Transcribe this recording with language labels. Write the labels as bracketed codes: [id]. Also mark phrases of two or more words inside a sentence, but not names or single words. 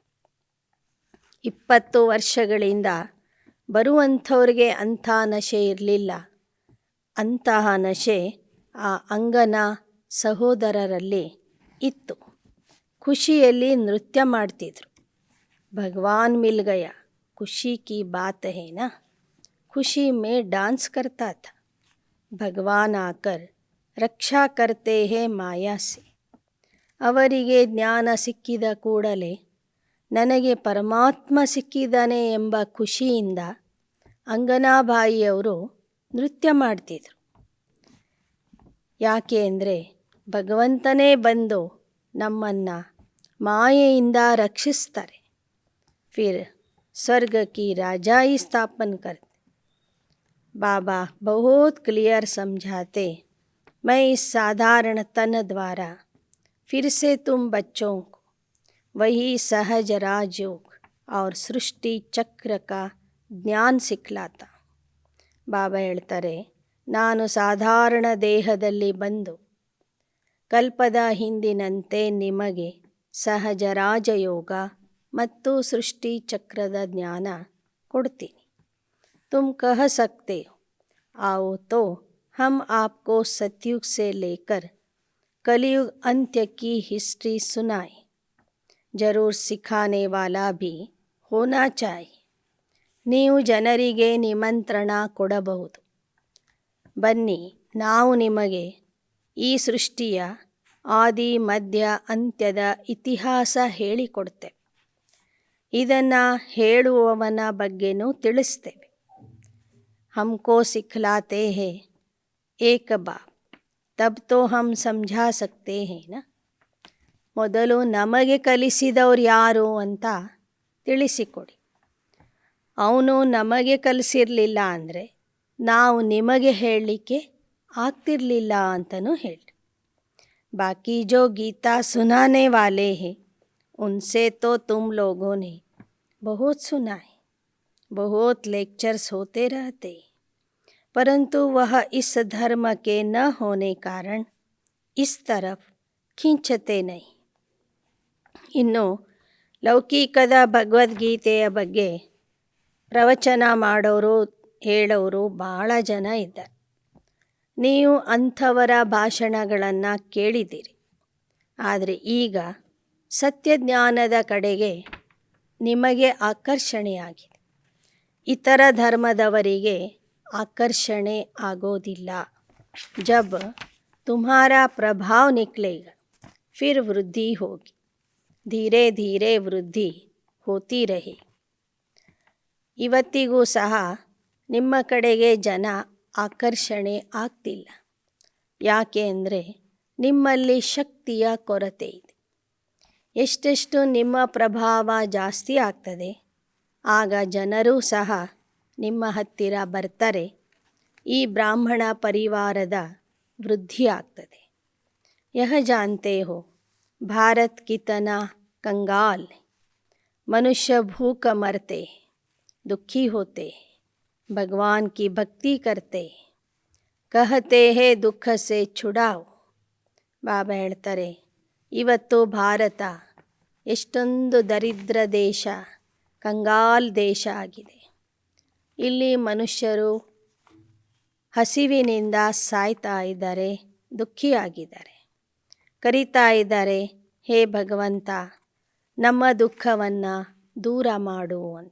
[kn] 20 ವರ್ಷಗಳಿಂದ ಬರುವಂಥವ್ರಿಗೆ ಅಂಥ ನಶೆ ಇರಲಿಲ್ಲ. ಅಂತಹ ನಶೆ ಆ ಅಂಗನಾ ಸಹೋದರರಲ್ಲಿ ಇತ್ತು. ಖುಷಿಯಲ್ಲಿ ನೃತ್ಯ ಮಾಡ್ತಿದ್ರು. [hi] भगवान मिल गया, खुशी की बात है ना. खुशी में डांस करता था. भगवान आकर रक्षा करते हैं माया से. [kn] ಅವರಿಗೆ ಜ್ಞಾನ ಸಿಕ್ಕಿದ ಕೂಡಲೇ ನನಗೆ ಪರಮಾತ್ಮ ಸಿಕ್ಕಿದ್ದಾನೆ ಎಂಬ ಖುಷಿಯಿಂದ ಅಂಗನಾಬಾಯಿಯವರು ನೃತ್ಯ ಮಾಡ್ತಿದ್ರು. ಯಾಕೆ ಅಂದರೆ ಭಗವಂತನೇ ಬಂದು ನಮ್ಮನ್ನು ಮಾಯೆಯಿಂದ ರಕ್ಷಿಸ್ತಾರೆ. [hi] फिर स्वर्ग की राजाई स्थापन करते. बाबा बहुत क्लियर समझाते, मैं इस साधारण तन द्वारा फिर से तुम बच्चों को वही सहज राजयोग और सृष्टि चक्र का ज्ञान सिखलाता. [kn] ಬಾಬಾ ಹೇಳ್ತಾರೆ, ನಾನು ಸಾಧಾರಣ ದೇಹದಲ್ಲಿ ಬಂದು ಕಲ್ಪದ ಹಿಂದಿನಂತೆ ನಿಮಗೆ ಸಹಜ ರಾಜಯೋಗ ಮತ್ತು ಸೃಷ್ಟಿ ಚಕ್ರದ ಜ್ಞಾನ ಕೊಡ್ತೀನಿ. [hi] तुम कह सकते हो आओ तो हम आपको सतयुग से लेकर कलयुग अंत्य की हिस्ट्री सुनाए. जरूर सिखाने वाला भी होना चाहिए. [kn] ನೀವು ಜನರಿಗೆ ನಿಮಂತ್ರಣ ಕೊಡಬಹುದು. ಬನ್ನಿ, ನಾವು ನಿಮಗೆ ಈ ಸೃಷ್ಟಿಯ ಆದಿ ಮಧ್ಯ ಅಂತ್ಯದ ಇತಿಹಾಸ ಹೇಳಿಕೊಡ್ತೇವೆ. ಇದನ್ನು ಹೇಳುವವನ ಬಗ್ಗೆನೂ ತಿಳಿಸ್ತೇವೆ. [hi] हमको सिखलाते हैं एक बाप, तब तो हम समझा सकते हैं ना. [kn] ಮೊದಲು ನಮಗೆ ಕಲಿಸಿದವ್ರು ಯಾರು ಅಂತ ತಿಳಿಸಿಕೊಡಿ. ಅವನು ನಮಗೆ ಕಲಿಸಿರಲಿಲ್ಲ ಅಂದರೆ ನಾವು ನಿಮಗೆ ಹೇಳಲಿಕ್ಕೆ ಆಗ್ತಿರಲಿಲ್ಲ ಅಂತಲೂ ಹೇಳಿ. [hi] बाकी जो गीता सुनाने वाले हैं उनसे तो तुम लोगों ने बहुत सुना है. बहुत लेक्चर्स होते रहते, परंतु वह इस धर्म के न होने कारण इस तरफ खींचते नहीं. [kn] ಇನ್ನು ಲೌಕಿಕದ ಭಗವದ್ಗೀತೆಯ ಬಗ್ಗೆ ಪ್ರವಚನ ಮಾಡೋರು ಹೇಳೋರು ಭಾಳ ಜನ ಇದ್ದಾರೆ. ನೀವು ಅಂಥವರ ಭಾಷಣಗಳನ್ನು ಕೇಳಿದ್ದೀರಿ. ಆದರೆ ಈಗ ಸತ್ಯಜ್ಞಾನದ ಕಡೆಗೆ ನಿಮಗೆ ಆಕರ್ಷಣೆಯಾಗಿದೆ. ಇತರ ಧರ್ಮದವರಿಗೆ ಆಕರ್ಷಣೆ ಆಗೋದಿಲ್ಲ. [hi] ಜಬ್ तुम्हारा प्रभाव निकलेगा फिर वृद्धि होगी. धीरे धीरे वृद्धि होती रहे. [kn] ಇವತ್ತಿಗೂ ಸಹ ನಿಮ್ಮ ಕಡೆಗೆ ಜನ ಆಕರ್ಷಣೆ ಆಗ್ತಿಲ್ಲ. ಯಾಕೆ ಅಂದರೆ ನಿಮ್ಮಲ್ಲಿ ಶಕ್ತಿಯ ಕೊರತೆ ಇದೆ. ಎಷ್ಟೆಷ್ಟು ನಿಮ್ಮ ಪ್ರಭಾವ ಜಾಸ್ತಿ ಆಗ್ತದೆ, ಆಗ ಜನರೂ ಸಹ ನಿಮ್ಮ ಹತ್ತಿರ ಬರ್ತಾರೆ. ಈ ಬ್ರಾಹ್ಮಣ ಪರಿವಾರದ ವೃದ್ಧಿ ಆಗ್ತದೆ. [hi] यह जानते हो भारत कितना कंगाल है. मनुष्य भूख मरते हैं, दुखी होते हैं, भगवान की भक्ति करते हैं, कहते हैं दुख से छुड़ाओ. [kn] ಬಾಬಾ ಹೇಳ್ತಾರೆ, ಇವತ್ತು ಭಾರತ ಎಷ್ಟೊಂದು ದರಿದ್ರ ದೇಶ, ಕಂಗಾಲ್ ದೇಶ ಆಗಿದೆ. ಇಲ್ಲಿ ಮನುಷ್ಯರು ಹಸಿವಿನಿಂದ ಸಾಯ್ತಾ ಇದ್ದಾರೆ, ದುಃಖಿಯಾಗಿದ್ದಾರೆ, ಕರೀತಾ ಇದ್ದಾರೆ, ಹೇ ಭಗವಂತ ನಮ್ಮ ದುಃಖವನ್ನು ದೂರ ಮಾಡು ಅಂತ.